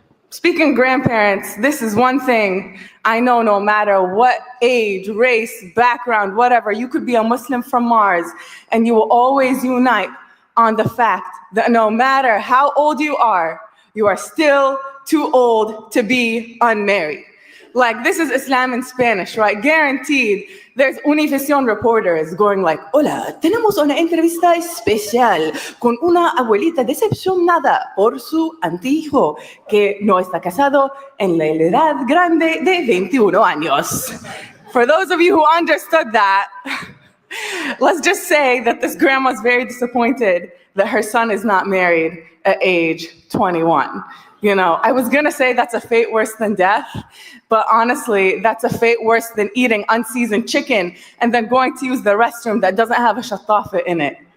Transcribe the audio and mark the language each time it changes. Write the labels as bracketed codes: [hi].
[en] Speaking grandparents, this is one thing I know no matter what age, race, background, whatever, you could be a Muslim from Mars and you will always unite on the fact that no matter how old you are still too old to be unmarried. Like, this is Islam in Spanish, right? Guaranteed. There's Univision reporters going like, [es] hola, tenemos una entrevista especial con una abuelita decepcionada por su antihijo que no está casado en la edad grande de 21 años. [en] For those of you who understood that, let's just say that this grandma's very disappointed that her son is not married at age 21. You know, I was gonna say that's a fate worse than death, but honestly, that's a fate worse than eating unseasoned chicken and then going to use the restroom that doesn't have a shatafa in it.